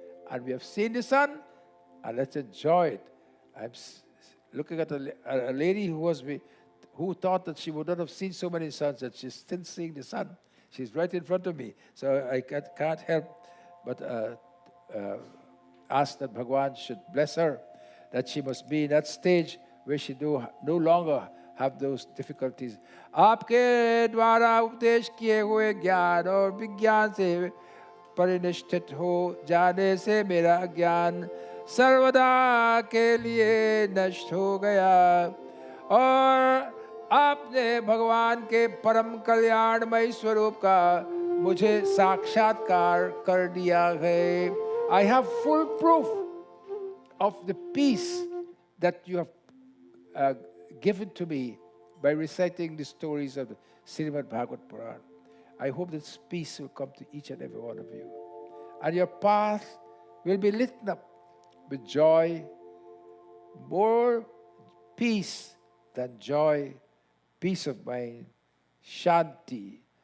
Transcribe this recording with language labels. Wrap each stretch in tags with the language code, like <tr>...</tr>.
<en>And we have seen the sun, and let's enjoy it. I'm looking at a lady who thought that she would not have seen so many suns, that she's still seeing the sun. She's right in front of me. So I can't help but ask that Bhagwan should bless her, that she must be in that stage where she no longer have those difficulties.</en> <hi>आपके द्वारा उपदेश किए हुए ज्ञान और विज्ञान से परिनिष्ठित हो जाने से मेरा ज्ञान सर्वदा के लिए नष्ट हो गया, और आपने भगवान के परम कल्याणमय स्वरूप का मुझे साक्षात्कार कर दिया है.</hi> <en>I have full proof of the peace that you have given to me by reciting the stories of the Srimad Bhagvat Puran. I hope this peace will come to each and every one of you. And your path will be lit up with joy, more peace than joy, peace of mind, shanti.</en>